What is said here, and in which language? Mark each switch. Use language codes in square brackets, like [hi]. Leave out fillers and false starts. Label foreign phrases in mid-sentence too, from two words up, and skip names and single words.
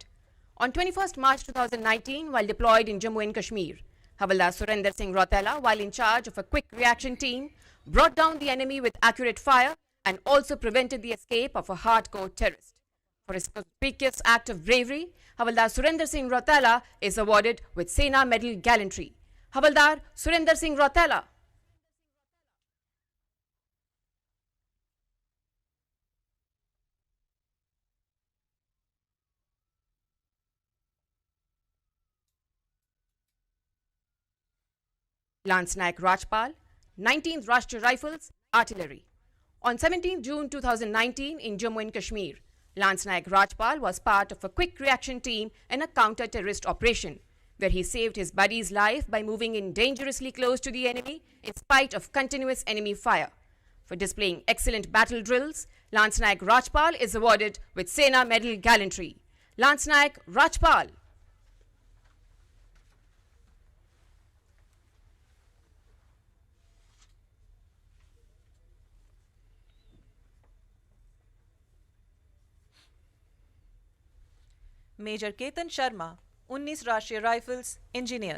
[en] On 21st March 2019, while deployed in Jammu and Kashmir, Havaldar Surinder Singh Rotela, while in charge of a quick reaction team, brought down the enemy with accurate fire and also prevented the escape of a hardcore terrorist. For his conspicuous act of bravery, Havaldar Surinder Singh Rotela is awarded with Sena Medal Gallantry. Havaldar Surinder Singh Rotela. Lance Naik Rajpal, 19th Rashtriya Rifles, Artillery. On 17 June 2019 in Jammu and Kashmir, Lance Naik Rajpal was part of a quick reaction team in a counter-terrorist operation, where he saved his buddy's life by moving in dangerously close to the enemy in spite of continuous enemy fire. For displaying excellent battle drills, Lance Naik Rajpal is awarded with Sena Medal Gallantry. Lance Naik Rajpal. Major Ketan Sharma, 19 Rashtriya Rifles, Engineers.